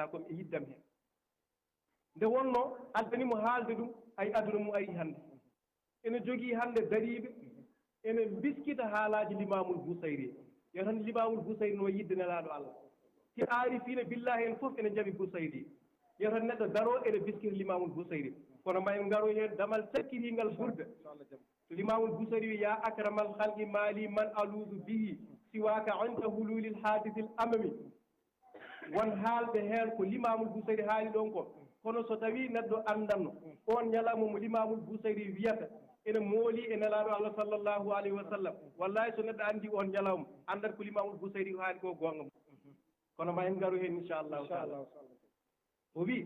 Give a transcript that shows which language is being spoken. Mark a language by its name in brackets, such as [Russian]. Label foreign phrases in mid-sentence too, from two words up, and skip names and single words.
[Fula] komi e yiddam hen nde wonno addanimo haalde ɗum ay aduna mum ari hannde ene jogii hannde dariɓe ene biskita haalaji limamul bousayri yo tan limamul bousayri no yidde nelaɗo allah [Arabic] سي عارفين بالله [Fula] en fof ene jaɓi bousayri yo tan neɗɗo daro ene biskita limamul bousayri kono ma en garo heen damal cakkitigal ɓurde to limamul bousayri wi [Arabic] يا أكرم الخلق ما لي من ألوذ به سواك عند حلول الحادث العمم [Fula] won haalɓe heen ko limamul bousayri haali ɗon ko kono so tawi neɗɗo anndanno on ñalawma mo limamul bousayri wiyata ene mooli e nelaɗo allah [Arabic] صلى الله عليه وسلم [Fula] wallahi so neɗɗo anndi on ñalawma anndat ko limamul bousayri ko haali ko gonga mo kono ma en garu heen [Arabic] إن شاء الله تعالى [Fula] o wi